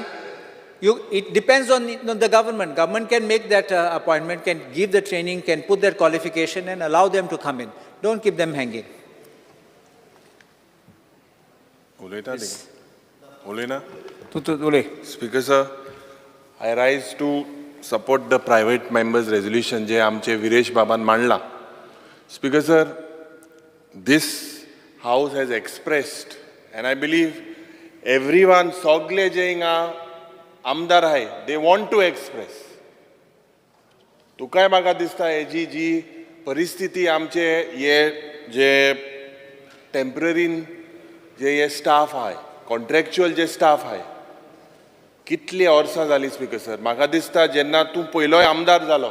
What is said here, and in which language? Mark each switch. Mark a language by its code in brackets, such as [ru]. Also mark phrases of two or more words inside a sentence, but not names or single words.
[en] It depends on the government. Government can make that appointment, can give the training, can put their qualification and allow them to come in. Don't keep them hanging. Speaker sir, I rise to support the private members resolution [kok] जे आमचे विरेश बाबान मांडला. [en] Speaker sir, this house has expressed and I believe everyone [kok] सगळे जे हिंगा आमदार आहाय [en] they want to express. [kok] तुकाय म्हाका दिसता हेजी जी परिस्थिती आमचे हे जे टेम्पररीन जे हे स्टाफ आहाय कॉन्ट्रॅक्च्युअल जे स्टाफ आहाय कितली वर्सां जाली [en] Speaker sir [kok] म्हाका दिसता जेन्ना तूं पयलोय आमदार जालो